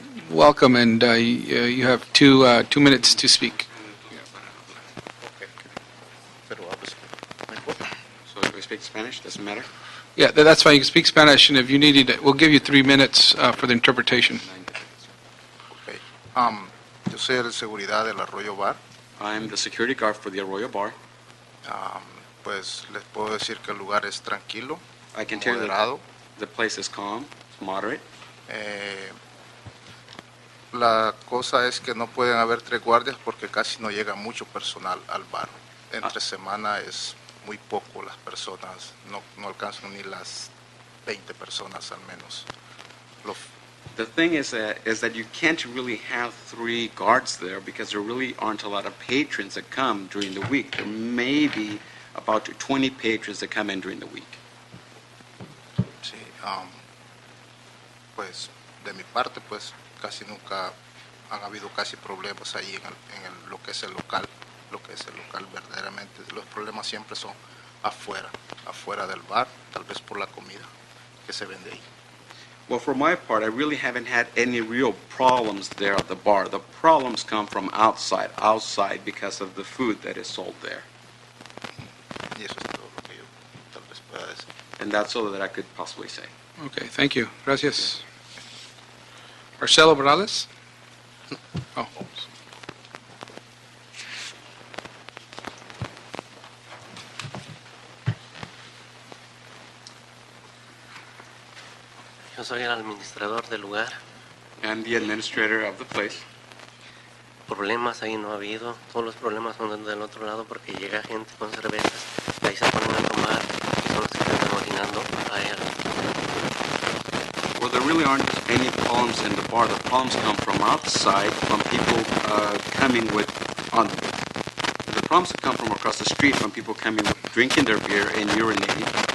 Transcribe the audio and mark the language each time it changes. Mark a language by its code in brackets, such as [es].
[en] Welcome, and you have two minutes to speak. So if we speak Spanish, doesn't matter? Yeah, that's fine. You can speak Spanish, and if you need it, we'll give you 3 minutes for the interpretation. Okay. [es] Yo soy el de seguridad del Arroyo Bar. [en] I'm the security guard for the Arroyo Bar. [es] Pues les puedo decir que el lugar es tranquilo, [en] I can tell you that [es] moderado. [en] the place is calm, it's moderate. [es] La cosa es que no pueden haber 3 guardias porque casi no llega mucho personal al bar. Entre semana es muy poco las personas, no alcanzan ni las 20 personas al menos. [en] The thing is that you can't really have 3 guards there because there really aren't a lot of patrons that come during the week. There may be about 20 patrons that come in during the week. [es] Sí, pues de mi parte pues casi nunca han habido casi problemas ahí en lo que es el local. Lo que es el local verdaderamente, los problemas siempre son afuera del bar, tal vez por la comida que se vende ahí. [en] Well, for my part, I really haven't had any real problems there at the bar. The problems come from outside because of the food that is sold there. [es] Y eso es todo lo que yo tal vez pueda decir. [en] And that's all that I could possibly say. Okay, thank you. [es] Gracias. [en] Marcelo Morales? Oh. [es] Yo soy el administrador del lugar. [en] And the administrator of the place. [es] Problemas ahí no ha habido. Todos los problemas son del otro lado porque llega gente con cervezas. Y ahí se ponen a tomar y son los que están orinando a él. [en] Well, there really aren't any problems in the bar. The problems come from outside, from people coming with... the problems come from across the street, from people coming with drinking their beer and urinating.